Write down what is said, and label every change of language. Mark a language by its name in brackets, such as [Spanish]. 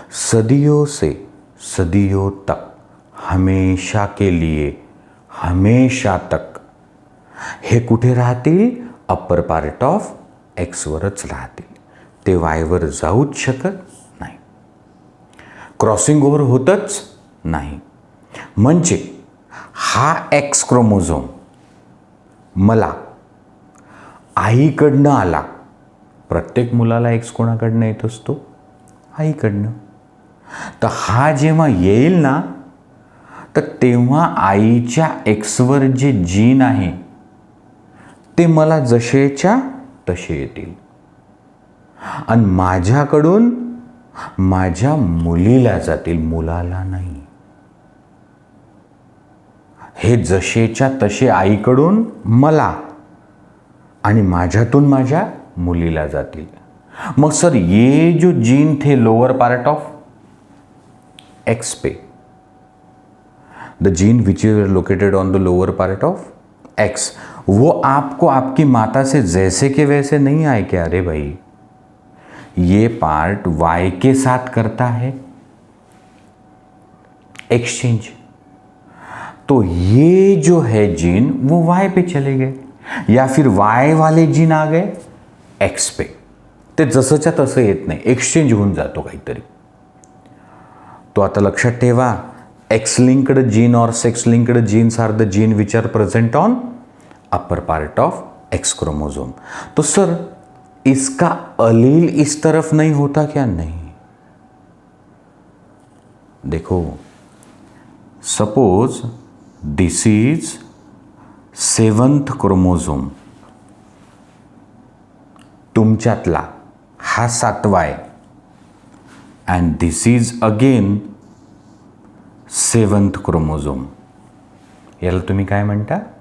[Hindi] सदियों से सदियों तक, हमेशा के लिए, हमेशा तक [Marathi] हे कुठे राहतील? अप्पर पार्ट ऑफ एक्सवरच राहतील, ते वायवर जाऊच शकत नाही, क्रॉसिंग ओव्हर होतच नाही. म्हणजे हा एक्स क्रोमोझोम मला आईकडनं आला. प्रत्येक मुलाला एक्स कोणाकडनं येत असतो? आईकडनं. तर हा जेव्हा येईल ना, तर तेव्हा आईच्या एक्सवर जे जीन आहे ते मला जसेच्या तसे येतील, आणि माझ्याकडून माझ्या मुलीला जातील, मुलाला नाही. हे जसेच्या तसे आईकडून मला आणि माझ्यातून माझ्या मुलीला जातील. [Hindi] मग सर ये जो जीन थे लोअर पार्ट ऑफ एक्स पे, [English] the gene which is located on the lower part of X, [Hindi] वो आपको आपकी माता से जैसे के वैसे नहीं आए क्या? अरे भाई, ये पार्ट वाई के साथ करता है एक्सचेंज, तो ये जो है जीन वो वाई पे चले गए, या फिर वाई वाले जीन आ गए एक्स पे. [Marathi] ते जसंच्या तसं येत नाही, एक्सचेंज होऊन जातो काहीतरी. तो आता लक्षात ठेवा, [English] X linked gene और sex linked genes are the gene which are present on upper part of X chromosome. [Hindi] तो सर इसका अलील इस तरफ नहीं होता क्या? नहीं. [English] देखो, suppose this is 7th chromosome, [Marathi] तुमच्यातला हा 7वा आहे, [English] And this is again 7th chromosome. [Marathi] याला तुम्ही काय म्हणता?